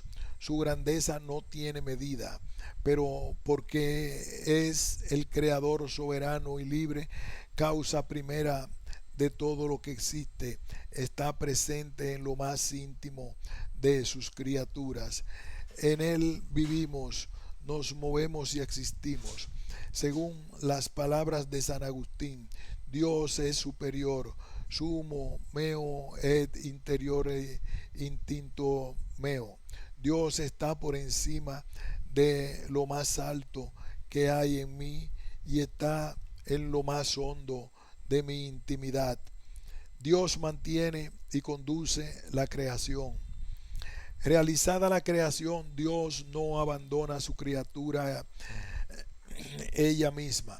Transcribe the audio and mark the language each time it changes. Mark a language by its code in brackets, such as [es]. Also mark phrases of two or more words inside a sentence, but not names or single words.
[es] Su grandeza no tiene medida, pero porque es el creador soberano y libre, causa primera de todo lo que existe, está presente en lo más íntimo de sus criaturas. En Él vivimos, nos movemos y existimos. Según las palabras de San Agustín, Dios es [la] superior, sumo meo et interiore instinto meo. [es] Dios está por encima de lo más alto que hay en mí y está en lo más hondo de mi intimidad. Dios mantiene y conduce la creación. Realizada la creación, Dios no abandona a su criatura ella misma.